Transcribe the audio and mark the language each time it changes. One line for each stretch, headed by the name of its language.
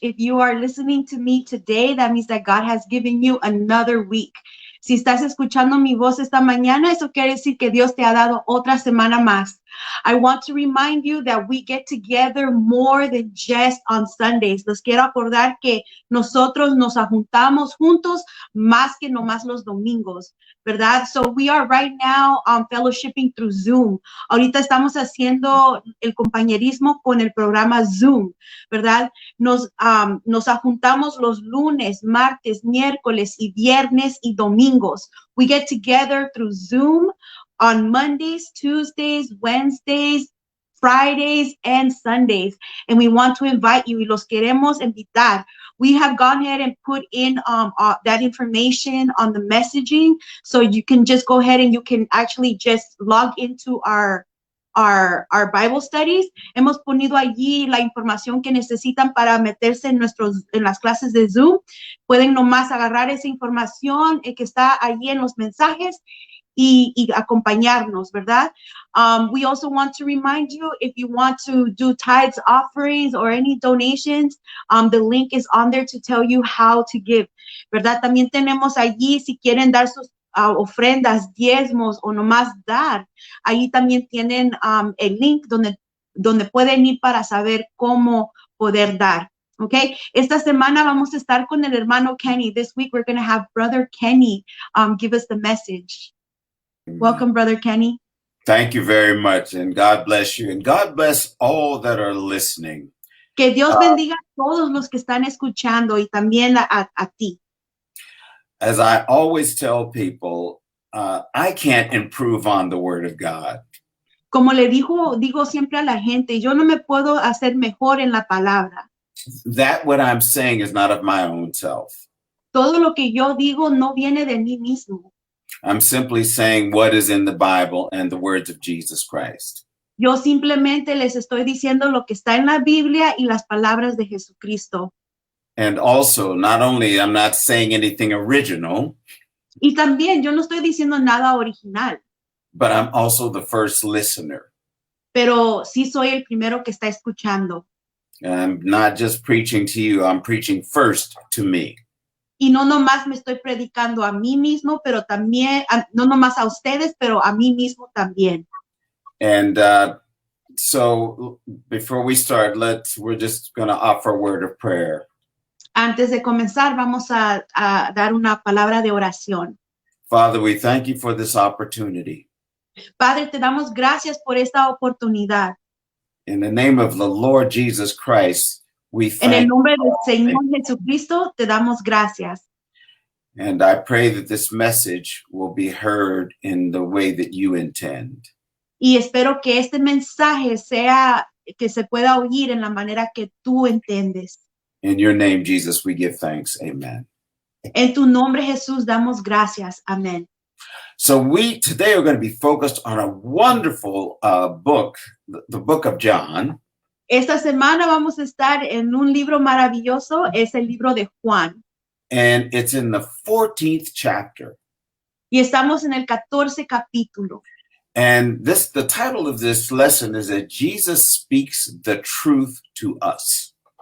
English: If you are listening to me today, that means that God has given you another week.
Spanish: Si estás escuchando mi voz esta mañana, eso quiere decir que Dios te ha dado otra semana más.
English: I want to remind you that we get together more than just on Sundays.
Spanish: Les quiero acordar que nosotros nos juntamos juntos más que nomás los domingos, ¿verdad?
English: So we are right now fellowshipping through Zoom.
Spanish: Ahorita estamos haciendo el compañerismo con el programa Zoom, ¿verdad? Nos juntamos los lunes, martes, miércoles y viernes y domingos.
English: We get together through Zoom on Mondays, Tuesdays, Wednesdays, Fridays, and Sundays. And we want to invite you,
Spanish: y los queremos invitar.
English: We have gone ahead and put in that information on the messaging, so you can just go ahead and you can actually just log into our Bible studies.
Spanish: Hemos ponido allí la información que necesitan para meterse en las clases de Zoom. Pueden nomás agarrar esa información que está allí en los mensajes y acompañarnos, ¿verdad?
English: We also want to remind you, if you want to do tithes, offerings, or any donations, the link is on there to tell you how to give, ¿verdad?
Spanish: También tenemos allí, si quieren dar sus ofrendas, diezmos o nomás dar, ahí también tienen el link donde pueden ir para saber cómo poder dar. Okay, esta semana vamos a estar con el hermano Kenny.
English: This week we're going to have Brother Kenny give us the message. Welcome, Brother Kenny. Thank you very much, and God bless you, and God bless all that are listening.
Spanish: Que Dios bendiga a todos los que están escuchando y también a ti.
English: As I always tell people, I can't improve on the Word of God.
Spanish: Como le digo siempre a la gente, yo no me puedo hacer mejor en la palabra.
English: That what I'm saying is not of my own self.
Spanish: Todo lo que yo digo no viene de mí mismo.
English: I'm simply saying what is in the Bible and the words of Jesus Christ.
Spanish: Yo simplemente les estoy diciendo lo que está en la Biblia y las palabras de Jesucristo.
English: And also, not only I'm not saying anything original,
Spanish: y también yo no estoy diciendo nada original,
English: but I'm also the first listener.
Spanish: Pero sí soy el primero que está escuchando.
English: I'm not just preaching to you, I'm preaching first to me.
Spanish: Y no nomás me estoy predicando a mí mismo, pero también, no nomás a ustedes, pero a mí mismo también.
English: And so before we start, we're just going to offer a word of prayer.
Spanish: Antes de comenzar, vamos a dar una palabra de oración.
English: Father, we thank you for this opportunity.
Spanish: Padre, te damos gracias por esta oportunidad.
English: In the name of the Lord Jesus Christ, we thank you.
Spanish: En el nombre del Señor Jesucristo, te damos gracias.
English: And I pray that this message will be heard in the way that you intend.
Spanish: Y espero que este mensaje sea que se pueda oír en la manera que tú entiendes.
English: In your name, Jesus, we give thanks. Amen.
Spanish: En tu nombre, Jesús, damos gracias. Amén.
English: So today are going to be focused on a wonderful book, the book of John.
Spanish: Esta semana vamos a estar en un libro maravilloso, es el libro de Juan.
English: And it's in the 14th chapter.
Spanish: Y estamos en el 14 capítulo.
English: And the title of this lesson is that Jesus speaks the truth to us.